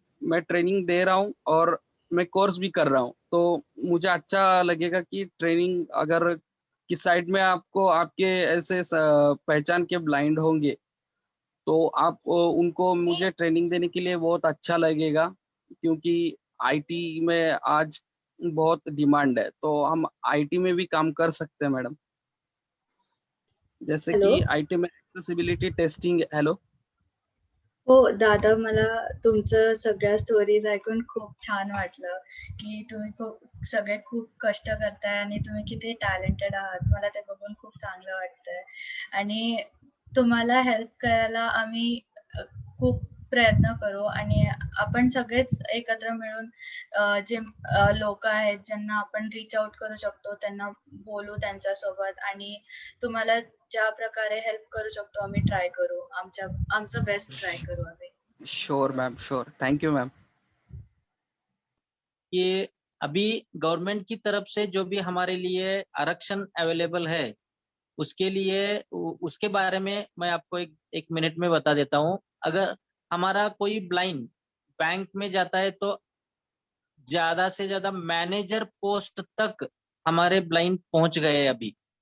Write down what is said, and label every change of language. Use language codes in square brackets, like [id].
[hi] मैं ट्रेनिंग दे रहा हूँ और मैं कोर्स भी कर रहा हूँ। तो मुझे अच्छा लगेगा कि ट्रेनिंग अगर किस साइड में आपको आपके ऐसे पहचान के ब्लाइंड होंगे, तो आप उनको मुझे ट्रेनिंग देने के लिए बहुत अच्छा लगेगा, क्योंकि आईटी में आज बहुत डिमांड है। तो हम आईटी में भी काम कर सकते हैं मैडम, जैसे हॅलो कि आईटी में एक्सेसिबिलिटी टेस्टिंग। हेलो [mr] हो दादा, मला तुमचं सगळ्या स्टोरीज ऐकून खूप छान वाटलं की तुम्ही सगळे खूप कष्ट करताय आणि तुम्ही किती टॅलेंटेड आहात. मला ते बघून खूप चांगलं वाटतंय आणि तुम्हाला हेल्प करायला आम्ही खूप प्रयत्न करू आणि आपण सगळेच एकत्र मिळून जे लोक आहेत ज्यांना आपण रीच आउट करू शकतो त्यांना बोलू त्यांच्यासोबत आणि तुम्हाला ज्या प्रकारे हेल्प करू शकतो आम्ही ट्राय करू. आमचं बेस्ट ट्राय करू आम्ही. [en] Sure ma'am, sure, thank you ma'am. [hi] कि अभी गवर्नमेंट की तरफ से जो भी हमारे लिए आरक्षण अवेलेबल है, उसके लिए उसके बारे में मैं आपको एक मिनट में बता देता हूँ। अगर हमारा कोई ब्लाइंड बैंक में जाता है तो ज्यादा से ज्यादा मैनेजर पोस्ट तक हमारे ब्लाइंड पहुंच गए।